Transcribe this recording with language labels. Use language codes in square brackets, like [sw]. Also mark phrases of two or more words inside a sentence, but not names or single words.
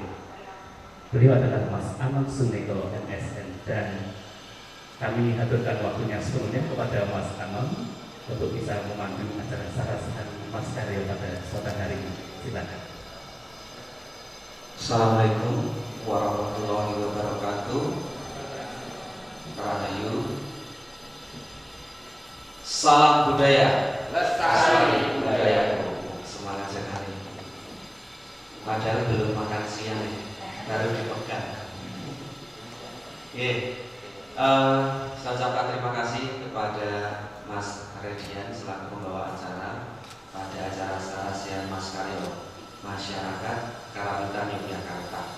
[id] Beliau adalah Mas Aman Suneko MSN, dan kami haturkan waktunya sepenuhnya kepada Mas Aman untuk bisa memandu acara Sarasehan Mas Karyo pada kesempatan hari ini. Silakan. [ar] السلام عليكم ورحمة الله وبركاته. [id] Rahayu. Salam budaya, lestari budaya. Semangat sekali. Padahal belum makan siang ya, baru dipegang. Saya ucapkan terima kasih kepada Mas Redian selaku pembawa acara pada acara Sarasehan Mas Karyo Masyarakat Karawitan Yogyakarta.